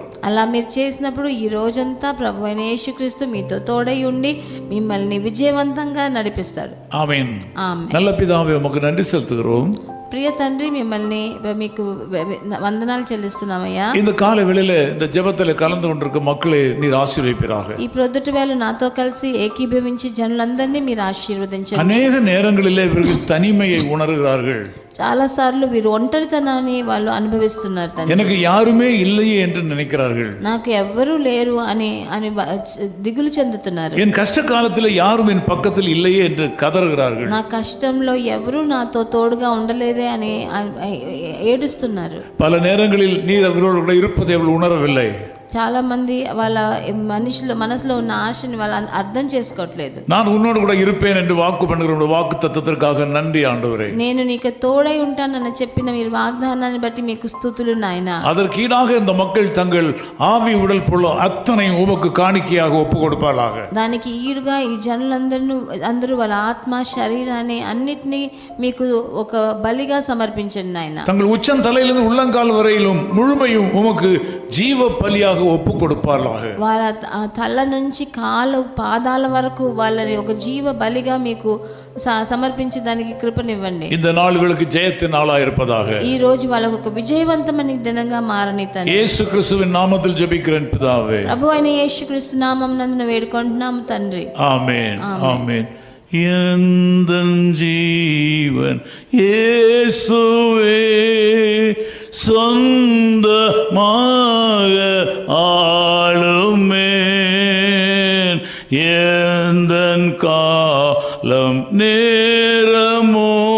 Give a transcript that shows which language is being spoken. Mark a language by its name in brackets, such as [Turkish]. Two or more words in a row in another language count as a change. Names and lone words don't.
[Telugu] అలా మీరు చేసినప్పుడు ఈ రోజంతా ప్రభువైన యేసుక్రీస్తు మీతో తోడై ఉండి మిమ్మల్ని విజయవంతంగా నడిపిస్తాడు. [Tamil] ஆமென். [Telugu] ఆమేన్. [Tamil] நல்ல பிதாவே, உமக்கு நன்றி செலுத்துகிறோம். [Telugu] ప్రియ తండ్రి, మీకు వందనాలు చెల్లిస్తున్నామయ్యా. [Tamil] இந்த கால வேளையில இந்த ஜெபத்துல கலந்து கொண்டிருக்கும் மக்களை நீர் ஆசீர்வதிப்பீராக. [Telugu] ఈ ప్రొద్దుటి వేళ నాతో కలిసి ఏకీభవించి జనులందరినీ మీరు ఆశీర్వదించండి. [Tamil] அநேக நேரங்களிலே இவர்கள் தனிமையை உணர்கிறார்கள். [Telugu] చాలా సార్లు వీరు ఒంటరితనాన్ని వాళ్ళు అనుభవిస్తున్నారు. [Tamil] எனக்கு யாருமே இல்லையே என்று நினைக்கிறார்கள். [Telugu] నాకు ఎవ్వరూ లేరు అని దిగులు చెందుతున్నారు. [Tamil] என் கஷ்ட காலத்தில் யாரும் என் பக்கத்தில் இல்லையே என்று கதறுகிறார்கள். [Telugu] నా కష్టంలో ఎవరూ నాతో తోడుగా ఉండలేదే అని ఏడుస్తున్నారు. [Tamil] பல நேரங்களில் நீர் அவர்களோடு இருப்பதை அவர்கள் உணரவில்லை. [Telugu] చాలా మంది వాళ్ళ మనసులో ఉన్న ఆశని వాళ్ళు అర్థం చేసుకోవట్లేదు. [Tamil] நான் உன்னோடு கூட இருப்பேன் என்று வாக்கு பண்ணுகிற வாக்கு தத்தத்திற்காக நன்றி ஆண்டவரே. [Telugu] నేను నీకు తోడై ఉంటానని చెప్పిన మీరు వాగ్దానాన్ని బట్టి మీకు స్తుతులు నాయనా. [Tamil] அதற்கீடாக இந்த மக்கள் தங்கள் ஆவி உடல் பொருள் அத்தனையும் உமக்கு காணிக்கையாக ஒப்பு கொடுப்பார்களாக. [Telugu] దానికి ఈడుగా ఈ జనులందరూ వాళ్ళ ఆత్మ శరీరాన్ని అన్నిటినీ మీకు ఒక బలిగా సమర్పించండి నాయనా. [Tamil] தங்கள் உச்சம் தலையிலிருந்து உள்ளங்கால் வரையிலும் முழுமையும் உமக்கு ஜீவ பலியாக ஒப்பு கொடுப்பார்களாக. [Telugu] వాళ్ళ తల నుంచి కాలు పాదాల వరకు వాళ్ళని ఒక జీవ బలిగా మీకు సమర్పించి దానికి కృపనివ్వండి. [Tamil] இந்த நாளுகளுக்கு ஜெயத்தின் நாளாக இருப்பதாக. [Telugu] ఈ రోజు వాళ్ళకు ఒక విజయవంతమైన దినంగా మారని తండ్రి. [Tamil] యేసు క్రీస్తుவின் நாமத்தில் ஜெபிக்கிறேன் பிதாவே. [Telugu] ప్రభువైన యేసుక్రీస్తు నామమునందున వేడుకుంటున్నాము తండ్రి. [Tamil] ஆமென். ஆமென். எந்தன் ஜீவன் இயேசுவே சொந்தமாக ஆளுமேன் எந்தன் காலம் நேரமோ